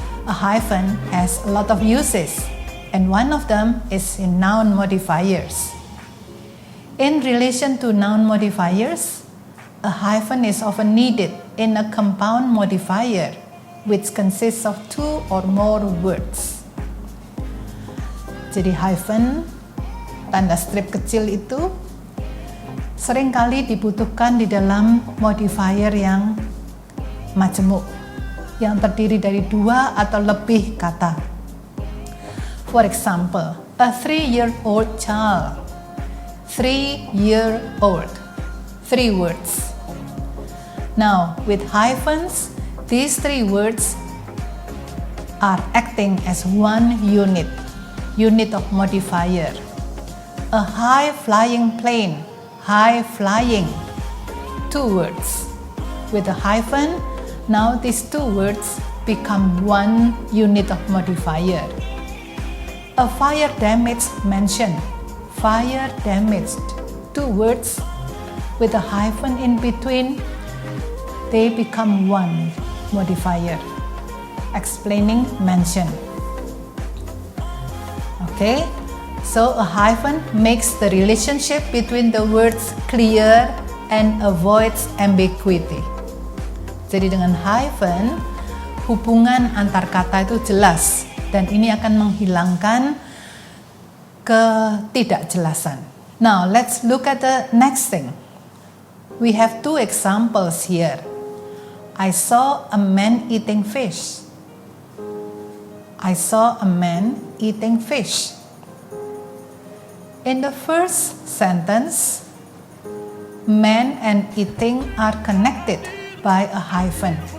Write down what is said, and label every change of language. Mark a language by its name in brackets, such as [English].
[English] A hyphen has a lot of uses, and one of them is in noun modifiers. In relation to noun modifiers, a hyphen is often needed in a compound modifier which consists of two or more words. [Indonesian] Jadi hyphen, tanda strip kecil itu seringkali dibutuhkan di dalam modifier yang majemuk, yang terdiri dari dua atau lebih kata. [English] For example, a 3-year-old child. 3-year-old. 3 words. Now, with hyphens, these 3 words are acting as one unit of modifier. A high-flying plane, high-flying, 2 words. With a hyphen, now these 2 words become one unit of modifier. A fire-damaged mansion, fire-damaged, 2 words. With a hyphen in between, they become one modifier, explaining mansion. Okay, so a hyphen makes the relationship between the words clear and avoids ambiguity. [Indonesian] Jadi dengan hyphen, hubungan antar kata itu jelas, dan ini akan menghilangkan ketidakjelasan. [English] Now, let's look at the next thing. We have 2 examples here. I saw a man eating fish. I saw a man eating fish. In the first sentence, man and eating are connected by a hyphen.